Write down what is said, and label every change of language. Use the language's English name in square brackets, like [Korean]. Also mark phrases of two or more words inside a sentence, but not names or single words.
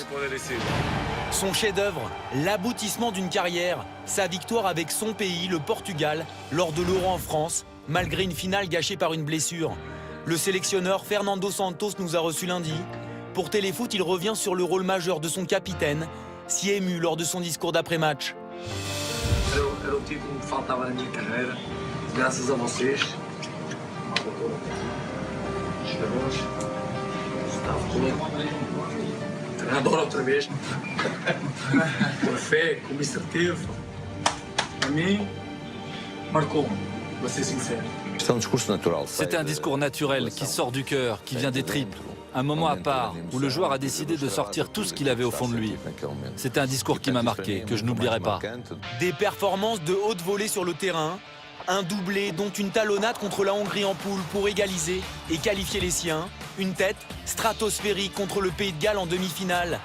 [French] Son chef-d'œuvre, l'aboutissement d'une carrière, sa victoire avec son pays, le Portugal, lors de l'Euro en France, malgré une finale gâchée par une blessure. Le sélectionneur Fernando Santos nous a reçus lundi. Pour Téléfoot, il revient sur le rôle majeur de son capitaine, si ému lors de son discours d'après-match. [Portuguese] Era o título que me faltava na minha carreira, graças a vocês. Jogadores, estava comigo. Treinador outra vez. Com a fé, com o Mister teve. A mim, marcou-me, para ser sincero. [French] C'était un discours naturel qui sort du cœur, qui vient des tripes. Un moment à part où le joueur a décidé de sortir tout ce qu'il avait au fond de lui. C'était un discours qui m'a marqué, que je n'oublierai pas. Des performances de haute volée sur le terrain, un doublé dont une talonnade contre la Hongrie en poule pour égaliser et qualifier les siens, une tête stratosphérique contre le Pays de Galles en demi-finale.